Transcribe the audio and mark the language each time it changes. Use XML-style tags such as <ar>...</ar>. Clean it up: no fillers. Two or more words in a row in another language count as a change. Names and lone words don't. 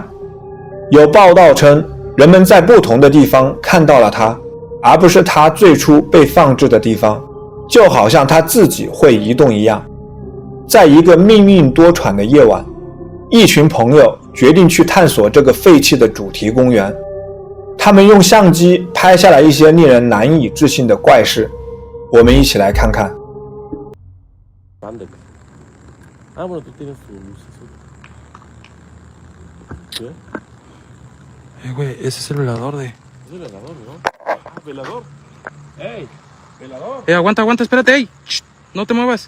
<zh>有报道称，人们在不同的地方看到了它，而不是它最初被放置的地方，就好像它自己会移动一样。在一个命运多舛的夜晚，一群朋友决定去探索这个废弃的主题公园。他们用相机拍下了一些令人难以置信的怪事，我们一起来看看。</zh> <es>Güey, ese es el velador de... ¿Velador? ¡Ey! ¿Velador? Aguanta, aguanta, espérate, ey. Shh, no te muevas.</es>